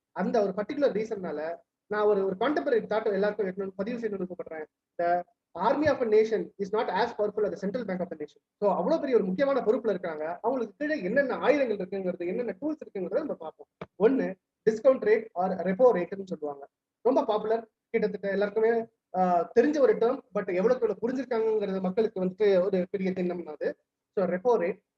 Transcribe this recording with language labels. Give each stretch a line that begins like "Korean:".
Tamil: அந்த ஒரு பர்டிகுலர் ரீசன்னால நான் ஒரு கான்டெம்பரரி தாட் எல்லாருக்கும் பதிவு செய்யணும்னு விருப்பப்படுறேன்.
English: the army of a nation is not as powerful as the central bank of the nation.
Tamil: So அவ்வளவு பெரிய ஒரு முக்கியமான பொறுப்புல இருக்காங்க. அவங்களுக்கு கீழே என்னென்ன ஆயுதங்கள் இருக்குங்கிறது, என்னென்ன டூல்ஸ் இருக்குங்கிறத நம்ம பார்ப்போம். ஒன்னு டிஸ்கவுண்ட் ரேட் ஆர் ரெப்போ ரேட்னு சொல்லுவாங்க. ரொம்ப பாப்புலர், கிட்டத்தட்ட எல்லாருக்குமே தெரிஞ்ச ஒரு டேர்ம். பட் எவ்வளவு புரிஞ்சிருக்காங்கிறது மக்களுக்கு வந்துட்டு ஒரு பெரிய திண்ணம் அது. So repo rate.